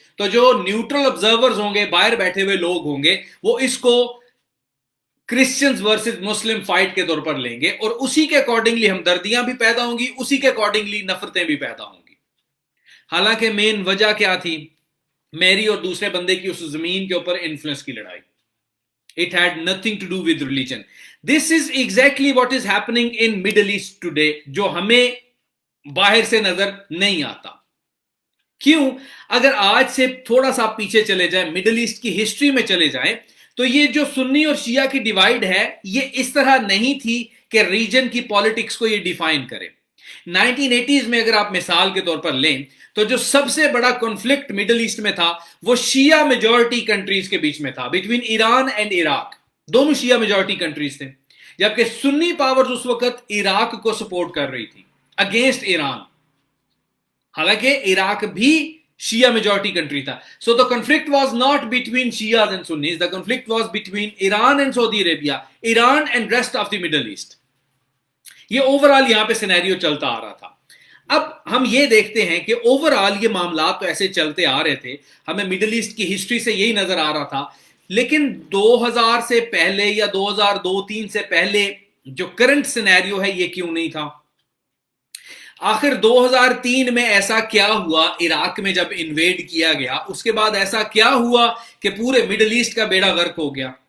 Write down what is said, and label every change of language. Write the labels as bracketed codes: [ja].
[ur] تو جو neutral observers ہوں گے، باہر بیٹھے ہوئے لوگ ہوں گے، وہ اس کو کرسچنز ورسز مسلم فائٹ کے طور پر لیں گے، اور اسی کے اکارڈنگلی ہمدردیاں بھی پیدا ہوں گی، اسی کے اکارڈنگلی نفرتیں بھی پیدا ہوں گی. حالانکہ مین وجہ کیا تھی، میری اور دوسرے بندے کی اس زمین کے اوپر انفلوئنس کی لڑائی. [en] It had nothing to do with religion. This is exactly what is happening in Middle East today, [ur] جو ہمیں باہر سے نظر نہیں آتا. کیوں؟ اگر آج سے تھوڑا سا پیچھے چلے جائیں، مڈل ایسٹ کی ہسٹری میں چلے جائیں، تو یہ جو سنی اور شیعہ کی ڈیوائیڈ ہے، یہ اس طرح نہیں تھی کہ ریجن کی پالیٹکس کو یہ ڈیفائن کرے. 1980s میں اگر آپ مثال کے طور پر لیں تو جو سب سے بڑا کنفلکٹ مڈل ایسٹ میں تھا وہ شیعہ میجورٹی کنٹریز کے بیچ میں تھا، [en] Between Iran and Iraq. [ur] دونوں شیعہ میجورٹی کنٹریز تھے، جبکہ سنی پاورز اس وقت عراق کو سپورٹ کر رہی تھی اگینسٹ ایران، حالانکہ عراق بھی شیعہ میجورٹی کنٹری تھا. [en] So the conflict was not between Shias and Sunnis, the conflict was between Iran and Saudi Arabia, Iran and rest of the Middle East. [ur] یہ اوورآل یہاں پہ سینیریو چلتا آ رہا تھا. اب ہم یہ دیکھتے ہیں کہ اوورآل یہ معاملات تو ایسے چلتے آ رہے تھے، ہمیں مڈل ایسٹ کی ہسٹری سے یہی نظر آ رہا تھا. لیکن 2000 سے پہلے یا 2002-3 سے پہلے جو کرنٹ سینیریو ہے یہ کیوں نہیں تھا؟ آخر 2003 میں ایسا کیا ہوا عراق میں جب انویڈ کیا گیا، اس کے بعد ایسا کیا ہوا کہ پورے مڈل ایسٹ کا بیڑا غرق ہو گیا؟